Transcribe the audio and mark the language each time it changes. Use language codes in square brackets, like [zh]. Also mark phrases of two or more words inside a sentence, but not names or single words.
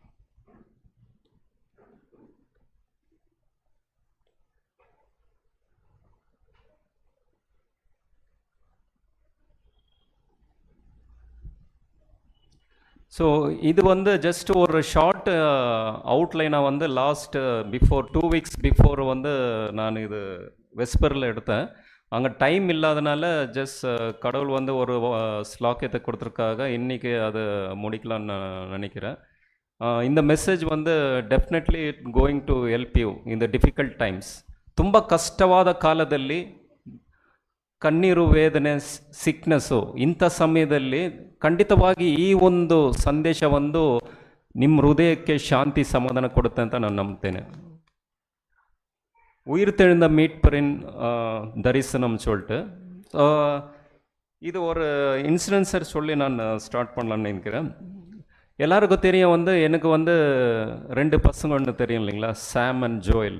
[ta] ஸோ இது வந்து ஜஸ்ட் ஒரு ஷார்ட் அவுட்லைனாக வந்து [en] last before 2 weeks before [ta] வந்து நான் இது வெஸ்பரில் எடுத்தேன். அங்கே டைம் இல்லாதனால ஜஸ்ட் கடவுள் வந்து ஒரு ஸ்லாக்கியத்தை கொடுத்துருக்காக இன்றைக்கி அது முடிக்கலான்னு நான் நினைக்கிறேன். இந்த மெசேஜ் வந்து [en] definitely it going to help you in the difficult times. [kn] ತುಂಬ ಕಷ್ಟವಾದ ಕಾಲದಲ್ಲಿ ಕಣ್ಣೀರು, ವೇದನೆ, ಸಿಕ್ನೆಸ್ಸು, ಇಂಥ ಸಮಯದಲ್ಲಿ ಖಂಡಿತವಾಗಿ ಈ ಒಂದು ಸಂದೇಶ ಒಂದು ನಿಮ್ಮ ಹೃದಯಕ್ಕೆ ಶಾಂತಿ ಸಮಾಧಾನ ಕೊಡುತ್ತೆ ಅಂತ ನಾನು ನಂಬ್ತೇನೆ. [ta] உயிர்த்தெழுந்த மீட்பரின் தரிசனம் சொல்லிட்டு இது ஒரு இன்சிடென்ஸர் சொல்லி நான் ஸ்டார்ட் பண்ணலான்னு நினைக்கிறேன். எல்லாருக்கும் தெரியும் வந்து எனக்கு வந்து 2 பசங்க ஒன்று தெரியும் இல்லைங்களா, சாம் அண்ட் ஜோயல்.